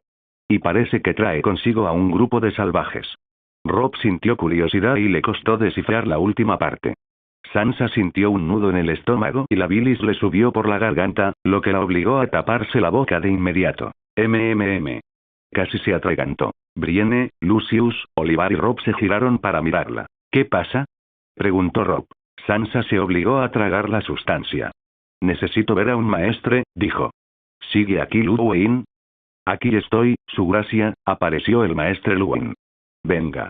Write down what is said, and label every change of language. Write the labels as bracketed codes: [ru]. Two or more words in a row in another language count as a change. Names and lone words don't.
[es] Y parece que trae consigo a un grupo de salvajes. Rob sintió curiosidad y le costó descifrar la última parte. Sansa sintió un nudo en el estómago y la bilis le subió por la garganta, lo que la obligó a taparse la boca de inmediato. Casi se atragantó. Brienne, Lucius, Oliver y Rob se giraron para mirarla. ¿Qué pasa?, preguntó Rob. Sansa se obligó a tragar la sustancia. Necesito ver a un maestre, dijo. ¿Sigue aquí Luwin? Aquí estoy, su gracia, apareció el maestre Luwin. Venga.